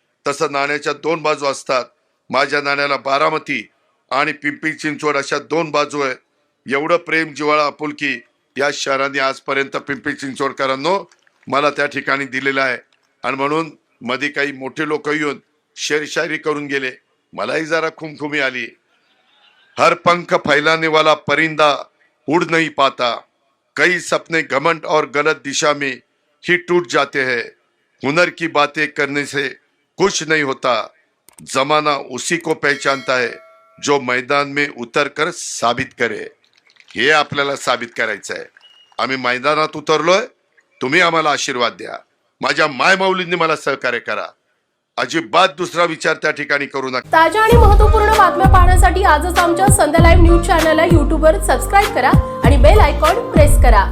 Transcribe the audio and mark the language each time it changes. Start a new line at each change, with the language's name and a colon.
Marathi: तसं नाण्याच्या दोन बाजू असतात। माझ्या नाण्याला बारामती आणि पिंपरी चिंचवड अशा दोन बाजू आहेत। एवढं प्रेम, जिव्हाळा, आपुलकी या शहराने आजपर्यंत पिंपरी चिंचवडकरांनो मला त्या ठिकाणी दिलेलं आहे आणि म्हणून मध्ये काही मोठे लोक येऊन शेरशायरी करून गेले, मलाही जरा खुमखुमी आली।
Hindi: हर पंख फैलाने वाला परिंदा उड़ नहीं पाता, कई सपने घमंड और गलत दिशा में ही टूट जाते हैं, हुनर की बातें करने से कुछ नहीं होता, जमाना उसी को पहचानता है जो मैदान में उतर कर साबित करे।
Marathi: हे आपल्याला साबित करायचं आहे। आम्ही मैदानात उतरलोय, तुम्ही आम्हाला आशीर्वाद द्या। माझ्या माय माऊलींनी मला सहकार्य करा, अजिबात दुसरा विचार त्या ठिकाणी करू नका। ताज्या आणि महत्त्वपूर्ण बातम्या पाहण्यासाठी आजच आमच्या संध्या लाईव्ह न्यूज चॅनलला YouTube वर सबस्क्राईब करा आणि बेल आयकॉन प्रेस करा।